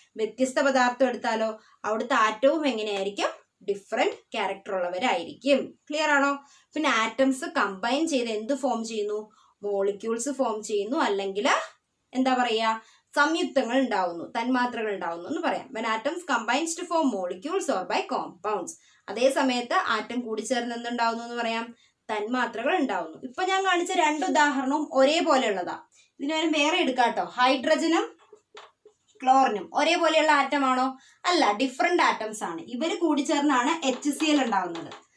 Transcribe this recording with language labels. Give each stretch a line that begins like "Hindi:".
Malayalam: വ്യത്യസ്ത പദാർത്ഥം എടുത്താലോ അവിടുത്തെ ആറ്റവും എങ്ങനെയായിരിക്കും? Different character ഉള്ളവരായിരിക്കും. ക്ലിയർ ആണോ? പിന്നെ ആറ്റംസ് കമ്പൈൻ ചെയ്ത് എന്ത് ഫോം ചെയ്യുന്നു? മോളിക്യൂൾസ് ഫോം ചെയ്യുന്നു, അല്ലെങ്കിൽ എന്താ പറയാ, സംയുക്തങ്ങൾ ഉണ്ടാവുന്നു, തന്മാത്രകൾ ഉണ്ടാവുന്നു എന്ന് പറയാം.
English: When atoms combines to form molecules or by compounds.
Malayalam: അതേ സമയത്ത് ആറ്റം കൂടിച്ചേർന്ന് എന്തുണ്ടാവുന്നു എന്ന് പറയാം? തന്മാത്രകൾ ഉണ്ടാവുന്നു. ഇപ്പൊ ഞാൻ കാണിച്ച രണ്ട് ഉദാഹരണവും ഒരേപോലെയുള്ളതാ. ഇതിന് വേറെ എടുക്കാട്ടോ. ഹൈഡ്രജനും ക്ലോറിനും ഒരേപോലെയുള്ള ആറ്റമാണോ? അല്ല, ഡിഫറെന്റ് ആറ്റംസ് ആണ്. ഇവര് കൂടിച്ചേർന്നാണ് HCl ഉണ്ടാവുന്നത്.